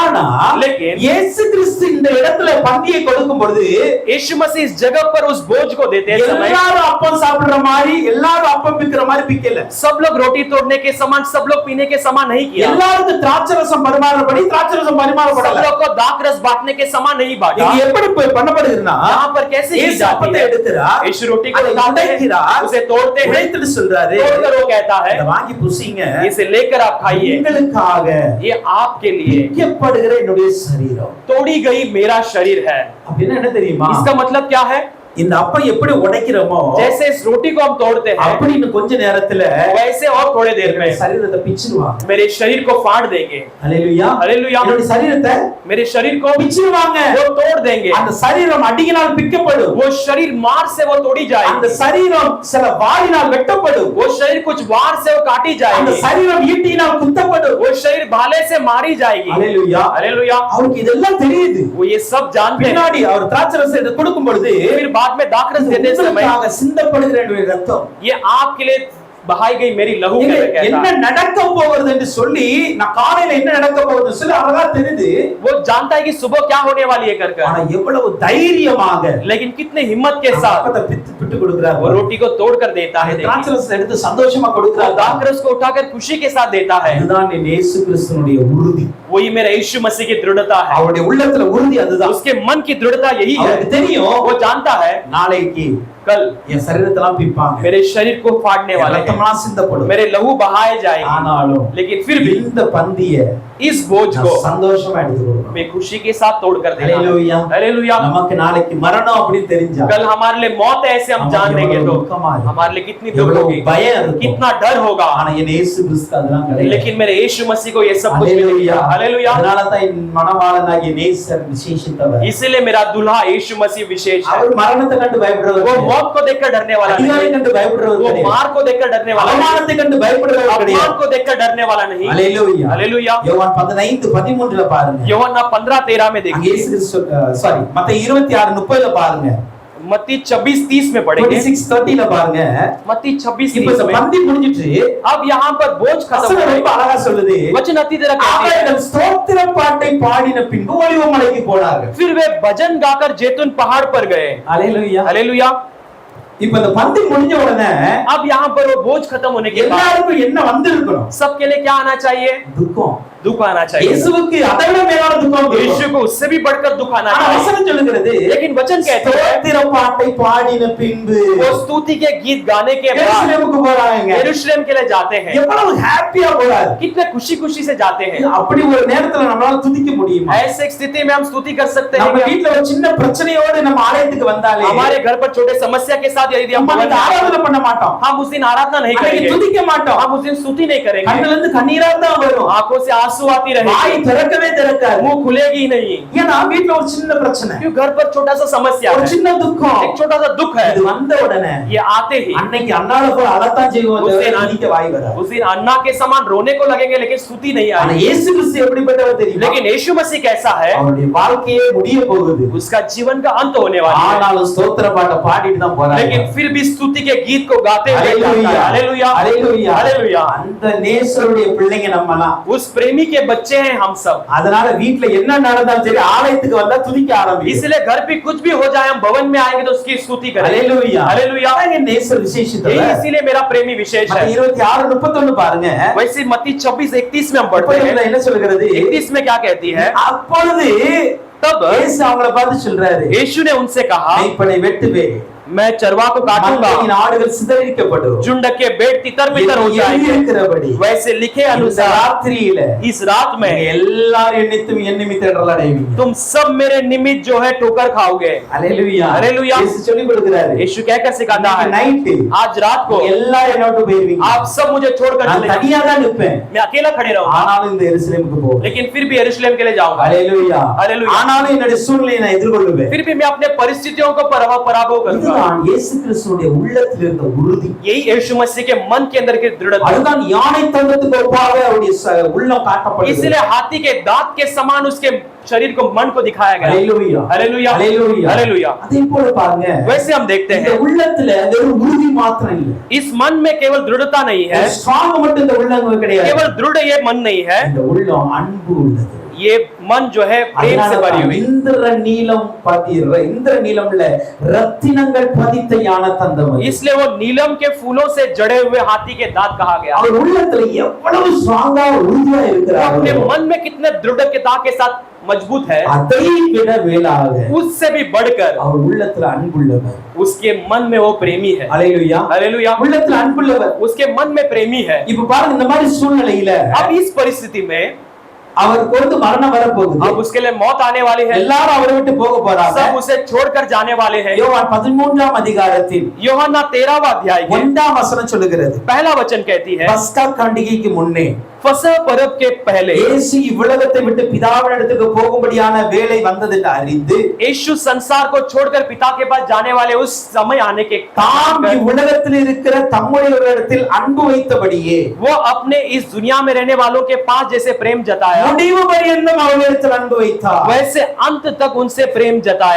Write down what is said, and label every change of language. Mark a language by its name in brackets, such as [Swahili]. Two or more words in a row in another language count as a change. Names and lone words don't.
[Tamil] ஆனா [Hindi] लेकिन [Tamil] இயேசு கிறிஸ்து இந்த இடத்துல பந்தியை கொடுக்கும் பொழுது [Hindi] यीशु मसीह इस जगह पर उस बोझ को देते हैं समय [Tamil] எல்லாரும் அப்பம் சாப்பிடுற மாதிரி, எல்லாரும் அப்பம் பிக்கிற மாதிரி பிக்கல. [Hindi] सब लोग रोटी तोड़ने के समान, सब लोग पीने के समान नहीं किया। [Tamil] எல்லாருக்கும் திராட்சை ரசம் பரிமாறப்படி திராட்சை ரசம் [Hindi] सब [Tamil] பரிமாறப்படல. [Hindi] लोग को दाखरस बांटने के समान नहीं बांटा। [Tamil] இது எப்படி பண்ணப்படுதுன்னா, [Hindi] यहाँ पर कैसे की [Tamil] இயேசு [Hindi] जाती [Tamil] அப்பத்தை [Hindi] है? [Tamil] எடுக்கிறார், [Hindi] यीशु रोटी को [Tamil] அதை [Hindi] उठाते हैं, [Tamil] உடைக்கிறார், [Hindi] उसे तोड़ते हैं, [Tamil] உடைத்துட்டு சொல்றாரு, [Hindi] तोड़कर वो कहता है, [Tamil] இதை வாங்கி புசிங்க, [Hindi] इसे लेकर आप खाइए, [Tamil] உங்களுக்காக [Hindi] ये आपके लिए [Tamil] விற்கப்படுகிற என்னுடைய சரீரம். [Hindi] तोड़ी गई मेरा शरीर है। [Tamil] அப்படின்னா என்ன தெரியுமா? [Hindi] इसका मतलब क्या है? [Tamil] இந்த அப்பம் எப்படி உடைக்கிறோமோ [Hindi] जैसे इस रोटी को हम तोड़ते हैं, [Tamil] அப்படின்னு கொஞ்ச நேரத்துல [Hindi] वैसे और थोड़े देर में [Tamil] சரீரத்தை பிச்சிடுவாங்க. [Hindi] मेरे शरीर को फाड़ देंगे। [Tamil] அல்லேலூயா. [Hindi] हालेलुया। [Tamil] என்னுடைய சரீரத்தை [Hindi] मेरे शरीर को [Tamil] பிச்சிடுவாங்க. [Hindi] वो तोड़ देंगे। [Tamil] அந்த சரீரம் அடியினால் பிக்கப்படும். [Hindi] वो शरीर मार से वो तोड़ी [Tamil] அந்த [Hindi] जाएगी। [Tamil] சரீரம் சில வாளினால் வெட்டப்படும். [Hindi] वो शरीर कुछ वार से वो काटी [Tamil] அந்த [Hindi] जाएगी। [Tamil] சரீரம் ஈட்டியினால் குத்தப்படும். [Hindi] वो शरीर भाले से मारी जाएगी। [Tamil] அல்லேலூயா. [Hindi] हालेलुया। [Tamil] அவருக்கு இதெல்லாம் தெரியுது. [Hindi] वो ये सब जानते हैं। [Tamil] பின்னாடி அவர் திராட்சை ரசத்தை கொடுக்கும் பொழுது [Hindi] फिर बाद में दाखरस देते समय [Tamil] உங்களுக்காக சிந்தப்படுகிற என்னுடைய ரத்தம், [Hindi] ये आपके लिए बहाई गई मेरी लहू [Tamil] இங்க [Hindi] में कहता [Tamil] என்ன [Hindi] है। [Tamil] நடக்க போகிறது என்று சொல்லி, நான் காலையில என்ன நடக்க போகுதுன்னு சொல்லி அழகா தெரியுது. [Hindi] वो जानता है कि सुबह क्या होने वाली है कर [Tamil] ஆனா எவ்வளவு தைரியமாக [Hindi] लेकिन कितने हिम्मत के साथ [Tamil] அப்பத்தை பிட்டு கொடுக்கிறார். [Hindi] वो रोटी को तोड़ कर देता है। [Tamil] திராட்சை ரசத்தை எடுத்து சந்தோஷமா [Hindi] वो [Tamil] கொடுக்கிறார். [Hindi] दाखरस को उठाकर खुशी के साथ देता है। [Tamil] அதுதான் என் இயேசு கிறிஸ்துவினுடைய உறுதி. [Hindi] वही मेरा यीशु मसीह की दृढ़ता है। [Tamil] அவருடைய உள்ளத்துல உறுதி அதுதான். [Hindi] उसके मन की दृढ़ता यही है। [Tamil] அவருக்கு தெரியும், [Hindi] वो जानता है [Tamil] நாளைக்கு [Hindi] कल [Tamil] என் சரீரத்தெல்லாம் பிப்பாங்க, [Hindi] मेरे शरीर को फाड़ने वाले हैं, [Tamil] ரத்தமெல்லாம் சிந்தப்படும். [Hindi] मेरे लहू बहाए जाएंगे। [Tamil] ஆனாலும் [Hindi] लेकिन फिर भी [Tamil] இந்த பந்தியை [Hindi] इस बोझ को [Tamil] நான் சந்தோஷமா எடுத்துக்கொள்றோம். [Hindi] मैं खुशी के साथ तोड़ कर देना। हालेलुया। हालेलुया। [Tamil] நமக்கு நாளைக்கு மரணம் அப்படின்னு தெரிஞ்சா, [Hindi] कल हमारे लिए मौत है ऐसे हम हमारे जान लेंगे तो दुखमा है। हमारे लिए कितनी दुख [Tamil] எவ்வளவு [Hindi] होगी, [Tamil] பயம் இருக்கும். [Hindi] कितना डर होगा। [Tamil] ஆனா என் இயேசு கிறிஸ்து அதெல்லாம் கிடையாது. [Hindi] लेकिन मेरे यीशु मसीह को ये सब कुछ हालेलुया. मिलेगा। हालेलुया। [Tamil] அதனால தான் என் மணவாளனாகிய நேசர் விசேஷித்தவர். [Hindi] इसलिए मेरा दूल्हा यीशु मसीह विशेष है। [Tamil] அவர் மரணத்தை கண்டு பயப்படுறவர் [Hindi] वो [Tamil] கிடையாது. [Hindi] मौत को देखकर डरने वाला [Tamil] அதிகாரம் [Hindi] नहीं, [Tamil] கண்டு பயப்படுறவர் [Hindi] वो [Tamil] கிடையாது. [Hindi] मार को देखकर डरने वाला नहीं, [Tamil] அவமானத்தை கண்டு பயப்படுறவர் [Hindi] अपमान [Tamil] கிடையாது. [Hindi] को देखकर डरने वाला नहीं। [Tamil] அல்லேலூயா. [Hindi] हालेलुया। [Tamil] யோவான் 15:13 பாருங்க. [Hindi] யோவான்னா 15:13 में [Tamil] அங்க [Hindi] देखिए, [Tamil] இயேசு கிறிஸ்து சாரி மத்தேயு 26:30 பாருங்க. [Hindi] मत्ती 26:30 में पढ़ेंगे, [Tamil] 26:30 பாருங்க. [Hindi] मत्ती [Tamil] இப்ப [Hindi] 26:30 [Tamil] இந்த [Hindi] में। [Tamil] பந்தி முடிஞ்சிட்டு [Hindi] अब यहाँ पर बोझ खत्म [Tamil] வசனம் [Hindi] हो [Tamil] ரொம்ப [Hindi] गया, [Tamil] அழகா சொல்லுது. [Hindi] वचन अति तरह कहते हैं, [Tamil] அவர்கள் ஸ்தோத்திர பாட்டை பாடின பின்பு ஒலிவ மலைக்கு போனார்கள். [Hindi] फिर वे भजन गाकर जैतून पहाड़ पर गए। [Tamil] அல்லேலூயா. [Hindi] हालेलुया। [Tamil] இப்ப இந்த பந்தி முடிஞ்ச உடனே [Hindi] अब यहाँ पर वो बोझ खत्म होने के बाद [Tamil] எல்லாருக்கும் என்ன வந்திருக்கணும்? [Hindi] सबके लिए क्या आना चाहिए? [Tamil] துக்கம். [Hindi] दुख आना चाहिए। [Tamil] இயேசுவுக்கு அதை விட மேலான துக்கம் [Hindi] यीशु [Tamil] இருக்கும். [Hindi] को उससे भी बढ़कर दुख आना [Tamil] ஆனா [Hindi] चाहिए। [Tamil] வசனம் சொல்லுகிறது [Hindi] लेकिन वचन कहते हैं, [Tamil] ஸ்தோத்திர பாட்டை பாடின பின்பு [Hindi] वो स्तुति के गीत गाने के बाद [Tamil] எருசலேமுக்கு போறாங்க. [Hindi] यरूशलेम के लिए जाते हैं। [Tamil] எவ்வளவு ஹாப்பியா போறாரு. [Hindi] कितने खुशी खुशी से जाते हैं। [Tamil] அப்படி ஒரு நேரத்துல நம்மளால துதிக்க முடியுமா? [Hindi] ऐसे एक स्थिति में हम स्तुति कर सकते हैं [Tamil] நம்ம [Hindi] क्या? [Tamil] வீட்ல ஒரு சின்ன பிரச்சனையோடு நம்ம ஆலயத்துக்கு வந்தாலே [Hindi] हमारे घर पर छोटे समस्या के साथ यदि हम [Tamil] நம்ம அன்னைக்கு ஆராதனை பண்ண மாட்டோம். [Hindi] हम उस दिन आराधना नहीं [Tamil] அன்னைக்கு [Hindi] करेंगे, [Tamil] துதிக்க மாட்டோம். [Hindi] हम उस दिन स्तुति नहीं करेंगे, [Tamil] கண்ணுல இருந்து கண்ணீரா தான் வரும். [Hindi] आंखों से आंसू आती रहेगी, [Tamil] வாய் திறக்கவே திறக்காது. [Hindi] मुंह खुलेगी ही नहीं, [Tamil] ஏன்னா வீட்ல ஒரு சின்ன பிரச்சனை, [Hindi] क्यों? घर पर छोटा सा समस्या [Tamil] ஒரு [Hindi] है, [Tamil] சின்ன துக்கம். [Hindi] एक छोटा सा दुख है, [Tamil] இது வந்த உடனே [Hindi] ये आते ही [Tamil] அன்னைக்கு அண்ணால போய் அழத்தான் செய்வோம். [Hindi] उस दिन [Tamil] துதிக்க வாய் வராது. [Hindi] उस दिन अन्ना के समान रोने को लगेंगे, लेकिन स्तुति नहीं [Tamil] ஆனா [Hindi] आएगी। [Tamil] இயேசு கிறிஸ்து எப்படிப்பட்டவர் தெரியுமா? [Hindi] लेकिन यीशु मसीह कैसा है? [Tamil] அவருடைய வாழ்க்கையே முடிய போகுது. [Hindi] उसका जीवन का अंत होने वाला है, [Tamil] ஆனாலும் ஸ்தோத்திர பாட்டை பாடிட்டு தான் போறாரு. [Hindi] लेकिन फिर भी स्तुति के गीत को गाते हुए जाता है। हालेलुया, हालेलुया, हालेलुया. हालेलुया। [Tamil] அந்த நேசருடைய பிள்ளைங்க நம்மலாம். [Hindi] उस प्रेमी के बच्चे हैं हम सब, [Tamil] அதனால வீட்ல என்ன நடந்தாலும் சரி ஆலயத்துக்கு வந்தா துதிக்க ஆரம்பிக்கும். [Hindi] इसलिए घर पे कुछ भी हो जाए, हम भवन में आएंगे तो उसकी स्तुति करेंगे। [Tamil] ஹalleluya. [Hindi] हालेलुया। [Tamil] அதான் நேசர் விசேஷித்தவர். [Hindi] यही इसीलिए मेरा प्रेमी विशेष है। [Tamil] 26:31 பாருங்க. [Hindi] वैसे मत्ती 26:31 में हम पढ़ते हैं, [Tamil] என்ன சொல்கிறது? [Hindi] 31 में क्या कहती है? [Tamil] அப்பொழுது [Hindi] तब [Tamil] இயேசு அவங்கள பார்த்து சொல்றாரு, [Hindi] यीशु ने उनसे कहा, [Tamil] மேய்ப்பனை வெட்டுவே, [Hindi] मैं चरवा को काटूंगा, [Tamil] மந்தையின் ஆடுகள் சிதறடிக்கப்படும், [Hindi] झुंड के भेड़ तितर-बितर हो जाएंगे। [Tamil] இருக்கிறபடி [Hindi] वैसे लिखे [Tamil] இந்த [Hindi] अनुसार [Tamil] ராத்திரியில [Hindi] इस रात में [Tamil] எல்லாரும் என்னித்தும் என் நிமித்தம் இடறல் அடைவீங்க. [Hindi] तुम सब मेरे निमित्त जो है ठोकर खाओगे। [Tamil] ஹalleluya. [Hindi] हालेलुया। [Tamil] இயேசு சொல்லி கொடுக்கிறாரு, [Hindi] यीशु कहकर सिखाता है, [Tamil] நைட் [Hindi] आज रात को [Tamil] எல்லாரும் என்னோட போயிருவீங்க. [Hindi] आप सब मुझे छोड़कर [Tamil] நான் [Hindi] चले जाओ, [Tamil] தனியா தான் நிப்பேன். [Hindi] मैं अकेला खड़े रहूंगा, [Tamil] ஆனாலும் இந்த எருசலேமுக்கு போவேன். [Hindi] लेकिन फिर भी यरूशलेम के लिए जाऊंगा। [Tamil] ஹalleluya. [Hindi] हालेलुया। [Tamil] ஆனாலும் என்னுடைய சூழ்நிலையை நான் எதிர்கொள்வேன். [Hindi] फिर भी मैं अपने परिस्थितियों को पराभव करूंगा। [Tamil] இதுதான் இயேசு கிறிஸ்துவுடைய உள்ளத்தில் இருந்த உறுதி. [Hindi] यही यीशु मसीह के मन के अंदर की दृढ़ता, [Tamil] அதுதான் யானை தந்தத்துக்கு ஒப்பாக அவருடைய உள்ளம் காட்டப்படுகிறது. [Hindi] इसलिए हाथी के दांत के समान उसके शरीर को, मन को दिखाया गया। [Tamil] ஹalleluya. [Hindi] हालेलुया, [Tamil] ஹalleluya. [Hindi] हालेलुया। [Tamil] அதே போல பாருங்க, [Hindi] वैसे हम देखते [Tamil] இந்த [Hindi] हैं [Tamil] உள்ளத்துல வெறும் உறுதி மாத்திரம் இல்ல, [Hindi] इस मन में केवल दृढ़ता नहीं है, [Tamil] ஸ்ட்ராங் மட்டும் இந்த உள்ளம் கிடையாது. [Hindi] केवल दृढ़ ये मन नहीं है, [Tamil] இந்த உள்ளம் அன்பு உள்ளது. [Hindi] ये मन जो है प्रेम से भरी हुई। [Tamil] இந்திர நீலம்ல ரத்தினங்கள் பதித்த ஞான தந்தம். [Hindi] इसलिए वो नीलम के फूलों से जड़े हुए हाथी के दांत कहा गया। [Tamil] அவர் உள்ளத்துல எவ்வளவு ஸ்ட்ராங்கா உறுதியா [Hindi] वो [Tamil] இருக்கிறார். [Hindi] अपने मन में कितने दृढ़ता के साथ मजबूत है, [Tamil] அதை விட மேலாக [Hindi] उससे भी बढ़कर [Tamil] அவர் உள்ளத்துல அன்புள்ளவர். [Hindi] उसके मन में वो प्रेमी है। [Tamil] ஹalleluya. [Hindi] हालेलुया। [Tamil] உள்ளத்துல அன்புள்ளவர். [Hindi] उसके मन में प्रेमी है। [Tamil] இப்ப பாருங்க, இந்த மாதிரி சூழ்நிலையில [Hindi] अब इस परिस्थिति में [Tamil] அவருக்கு வந்து மரணம் வர போகுது. [Hindi] अब उसके लिए मौत आने वाली है, [Tamil] எல்லாரும் அவரை விட்டு போக போறாங்க. [Hindi] सब उसे छोड़कर जाने वाले हैं। [Tamil] யோவான் 13ஆம் அதிகாரத்தில் [Hindi] யோहन्ना 13वां अध्याय के [Tamil] 1ஆம் வசனம் சொல்லுகிறது, [Hindi] पहला वचन कहती है, [Tamil] பஸ்கா பண்டிகைக்கு முன்னே [Hindi] फसह पर्व के पहले [Tamil] இயேசு இவ்வுலகத்தை விட்டு பிதாவினிடத்துக்கு போகும்படியான வேளை வந்தது என்று அறிந்து [Hindi] यीशु संसार को छोड़कर पिता के पास जाने वाले उस समय आने के [Tamil] தாம் இவ்வுலகத்தில் இருக்கிற தம்முடையவரிடத்தில் அன்பு வைத்தபடியே [Hindi] वो अपने इस दुनिया में रहने वालों के पास जैसे प्रेम जताया, [Tamil] முடிவு பரியந்தம் அவர்களிடத்தில் அன்பு வைத்தார். [Hindi] वैसे अंत तक उनसे प्रेम जताया।